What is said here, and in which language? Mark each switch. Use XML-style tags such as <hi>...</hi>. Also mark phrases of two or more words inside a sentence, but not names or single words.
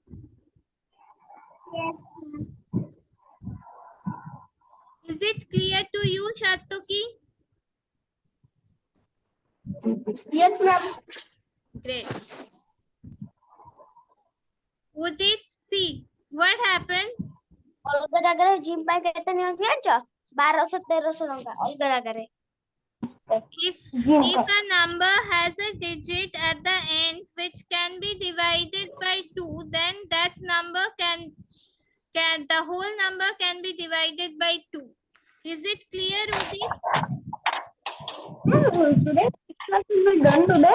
<en>Yes, Is it clear to you, Shatoki? yes, ma'am. Great. Udit, see, what happened?</en> <or>ଅଲଗା ଜାଗାରେ ଜିମ୍ ପାଇଁ କେତେ ନିଅନ୍ତି ଜାଣିଛ? 1200-1300 ଟଙ୍କା ଅଲଗା ଜାଗାରେ।</or> <en>If a number has a digit at the end which can be divided by 2, then that number the whole number can be divided by 2. Is it clear, Udit? Today, class will be done today.</en>